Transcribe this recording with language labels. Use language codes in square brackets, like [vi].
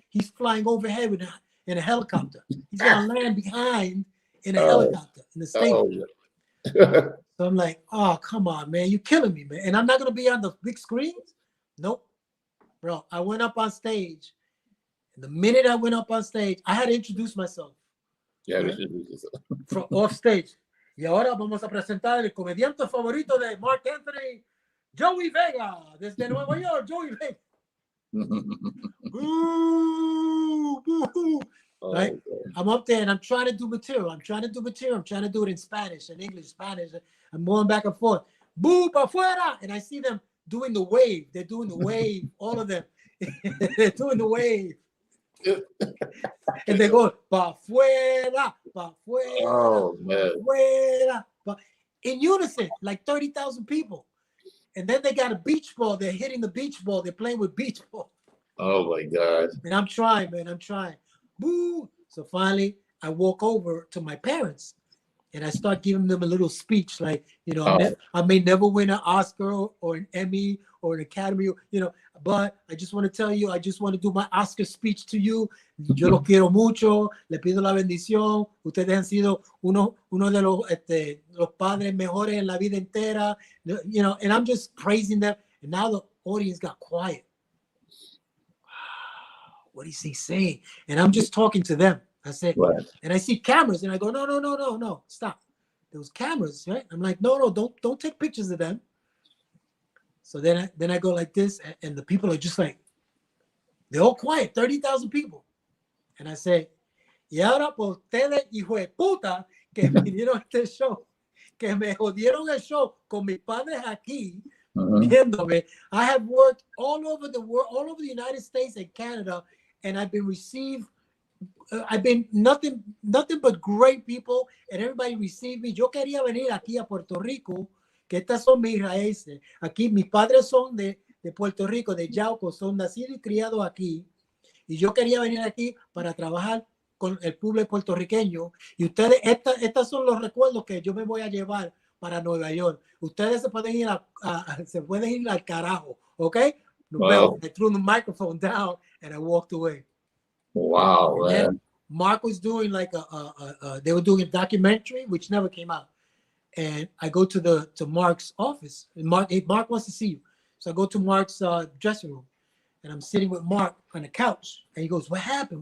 [en] He's flying overhead in a helicopter. He's gonna land behind in a helicopter in the stadium." So I'm like, "Oh, come on, man. You're killing me, man. And I'm not gonna be on the big screens?" Nope. Bro, I went up on stage. And the minute I went up on stage, I had to introduce myself. Yeah, right? From off stage. [es] Y ahora vamos a presentar el comediante favorito de Marc Anthony, Joey Vega, desde Nueva York, Joey Vega. [en] Boo, boo. Right? I'm up there and I'm trying to do material. I'm trying to do it in Spanish and English, Spanish. I'm going back and forth. Boo, [es] pa fuera. [en] And I see them doing the wave. They're doing the wave, all of them. They're doing the wave. And they go, [es] pa fuera, pa fuera. [en] Oh, man. [es] Pa fuera. [en] In unison, like 30,000 people. And then they got a beach ball. They're hitting the beach ball. They're playing with beach ball. Oh, my God. And I'm trying, man. I'm trying. Boo. So finally, I walk over to my parents and I start giving them a little speech like, I may never win an Oscar or an Emmy or an Academy, but I just want to tell you, I just want to do my Oscar speech to you. [es] Yo los quiero mucho, le pido la bendición. Ustedes han sido uno de los padres mejores en la vida entera, [en] and I'm just praising them. And now the audience got quiet. What is he saying? And I'm just talking to them. I said, right. And I see cameras, and I go, no, stop. There was cameras, right? I'm like, no, don't take pictures of them. So then I go like this, and the people are just like, they're all quiet, 30,000 people. And I say, [es] y ahora por ustedes, hijo de puta, que vinieron a este show, que me jodieron el show con mis padres aquí, viéndome. [en] I have worked all over the world, all over the United States and Canada, and I've been received. I've been nothing but great people, and everybody received me. [es] Yo quería venir aquí a Puerto Rico, que estas son mis raíces. Aquí mis padres son de Puerto Rico, de Yauco, son nacidos y criados aquí. Y yo quería venir aquí para trabajar con el público puertorriqueño. Y ustedes, estos son los recuerdos que yo me voy a llevar para Nueva York. Ustedes se pueden ir al carajo, ¿ok? [en] Wow. I threw the microphone down and I walked away. Wow, man. Marc was doing they were doing a documentary which never came out. And I go to Marc's office. And Marc wants to see you. So I go to Marc's dressing room. And I'm sitting with Marc on the couch. And he goes, what happened?